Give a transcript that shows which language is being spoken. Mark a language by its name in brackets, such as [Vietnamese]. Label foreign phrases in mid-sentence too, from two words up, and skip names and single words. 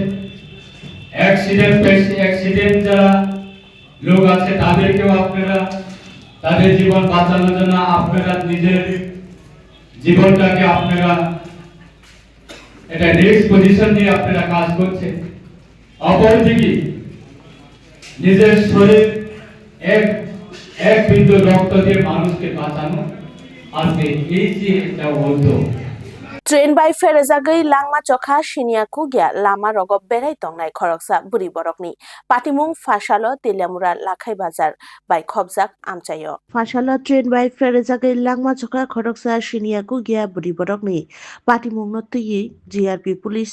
[Bangla] অ্যাক্সিডেন্ট যারা লোক আছে তাদেরকেও আপনারা তাদের জীবন বাঁচানোর জন্য আপনারা নিজের জীবনটাকে আপনারা এটা [English] risk position [Bangla] নিয়ে আপনারা কাজ করছেন। অপরদিকে নিজের শরীর এক বিন্দু রক্ত দিয়ে মানুষকে বাঁচানো আজকে এই যে একটা উদ্যোগ। [Kok Borok] ट्रेन बाय फेरेजागै लांमा चखा सिनिया कुगिया लामा रगब बेराय तंनाय खरकसा बुरि बरकनि पाटिमुं फासालो तेलियामुरा लाखाय बाजार बाय खबजाक आमचायो फासालो ट्रेन बाय फेरेजागै लांमा चखा खरकसा सिनिया कुगिया बुरि बरकनि पाटिमुं नतुयि [English] GRP police